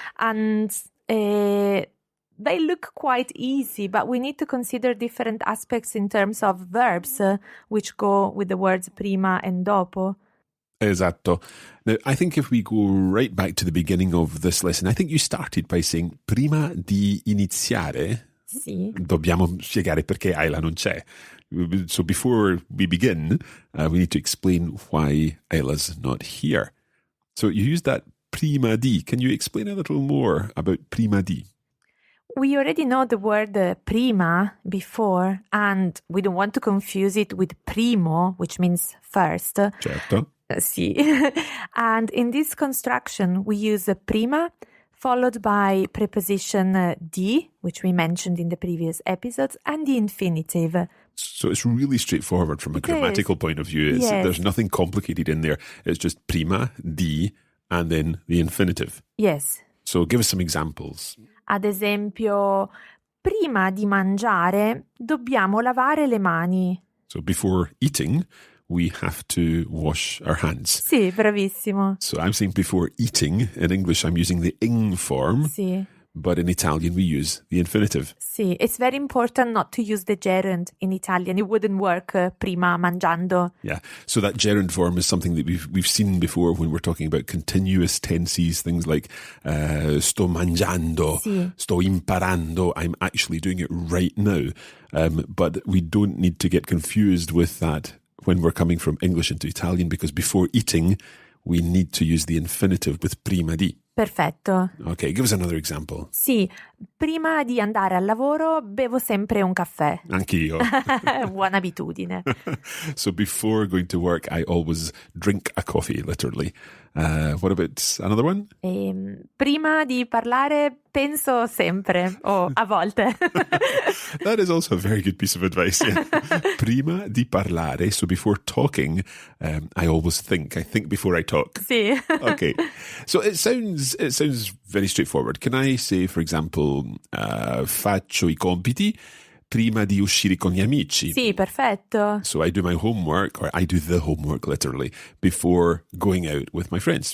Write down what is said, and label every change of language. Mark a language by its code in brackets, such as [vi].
[en] And they look quite easy, but we need to consider different aspects in terms of verbs, which go with the words prima and dopo. [it] Esatto. [en] Now, I think if we go right back to the beginning of this lesson, I think you started by saying [it] prima di iniziare. Sì. Dobbiamo spiegare perché Isla non c'è. [en] So before we begin, we need to explain why Isla's not here. So you use that prima di. Can you explain a little more about prima di? We already know the word prima before, and we don't want to confuse it with primo, which means first. [it] Certo. Sì. [en] And in this construction, we use prima followed by preposition di, which we mentioned in the previous episodes, and the infinitive. So it's really straightforward from a grammatical point of view. Yes. There's nothing complicated in there. It's just prima, di, and then the infinitive. Yes. So give us some examples. [it] Ad esempio, prima di mangiare dobbiamo lavare le mani. [en] So before eating, we have to wash our hands. [it] Sì, bravissimo. [en] So I'm saying before eating. In English, I'm using the ing form. [it] Sì. [en] But in Italian, we use the infinitive. Sì, it's very important not to use the gerund in Italian. It wouldn't work [it] prima mangiando. [en] Yeah, so that gerund form is something that we've seen before when we're talking about continuous tenses, things like [it] sto mangiando, Sì. sto imparando, [en] I'm actually doing it right now. But we don't need to get confused with that when we're coming from English into Italian, because before eating, we need to use the infinitive with prima di. [it] Perfetto. [en] Okay, give us another example. [it] Sì, prima di andare al lavoro bevo sempre un caffè. Anch'io. Buona abitudine. [en] So before going to work, I always drink a coffee, literally. What about another one? [it] Prima di parlare penso sempre, o a volte. [en] That is also a very good piece of advice. Yeah. [it] Prima di parlare, [en] so before talking, I always think. I think before I talk. [it] Sì. [en] Okay. So it sounds very straightforward. Can I say, for example, [it] faccio I compiti prima di uscire con gli amici? Sì, perfetto. [en] So I do my homework, or I do the homework literally, before going out with my friends.